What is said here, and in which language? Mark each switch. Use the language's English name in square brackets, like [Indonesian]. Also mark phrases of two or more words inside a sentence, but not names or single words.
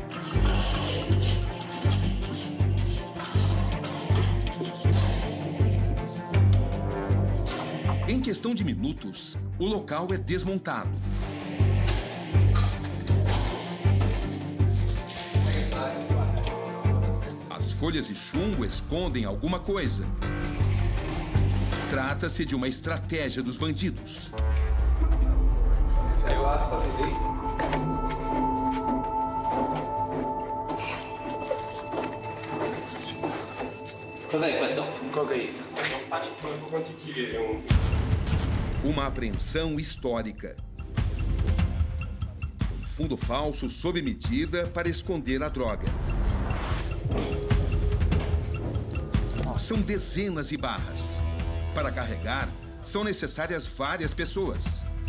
[Portuguese] Em questão de minutos, o local é desmontado. As folhas de chumbo escondem alguma coisa. Trata-se de uma estratégia dos bandidos. [Italian] Cos'è questo? [Portuguese] Cocaína. [Italian] Quanti chili è un... [Portuguese] Uma apreensão histórica. Fundo falso sob medida para esconder a droga. São dezenas de barras. Para carregar, são necessárias várias pessoas.